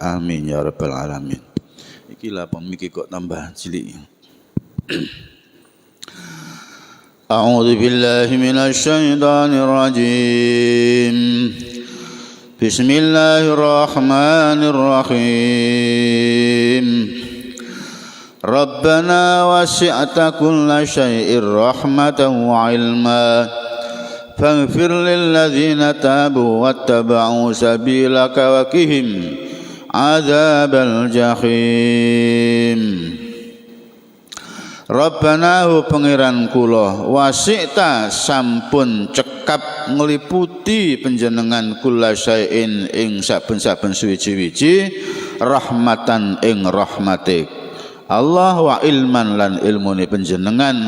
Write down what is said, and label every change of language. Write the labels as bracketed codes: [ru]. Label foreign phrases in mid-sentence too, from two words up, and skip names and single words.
[ar] آمين يا رب العالمين. [jv] Iki lah pemikir kok tambah cilik. [ar] أعوذ بالله من الشيطان الرجيم. بسم الله الرحمن الرحيم. ربنا وسعت كل شيء رحمة وعلما. فاغفر للذين تابوا واتبعوا سبيلك وقهم عذاب الجحيم. [jv] Rabbana hu pangeran kula wasi'ta sampun cekap ngliputi panjenengan kula syai'in ing saben-saben suwiji-wiji rahmatan ing rahmate Allah wa ilman lan ilmune panjenengan.